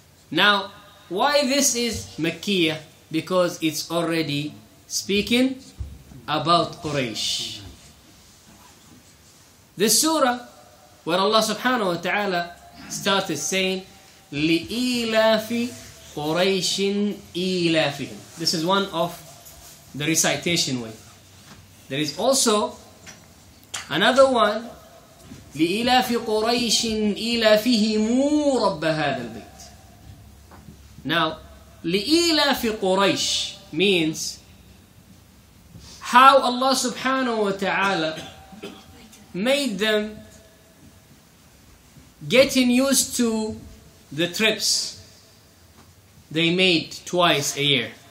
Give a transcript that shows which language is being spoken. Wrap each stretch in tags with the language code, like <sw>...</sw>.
<en>Now, why this is Makkiyah? Because it's already speaking about Quraysh. The surah where Allah subhanahu wa ta'ala started saying,</en> <ar>لِإِيلَافِ قُرَيْشٍ إِيلَافِهِمْ.</ar> <en>This is one of the recitation way. There is also another one,</en> <ar>لِإِيلَافِ قُرَيْشٍ إِيلَافِهِمُ رَبَّ هَذَا الْبَيْتِ.</ar> <en>Now,</en> <ar>لِإِيلَافِ قُرَيْشٍ</ar> <en>means how Allah subhanahu wa ta'ala made them getting used to the trips they made twice a year.</en>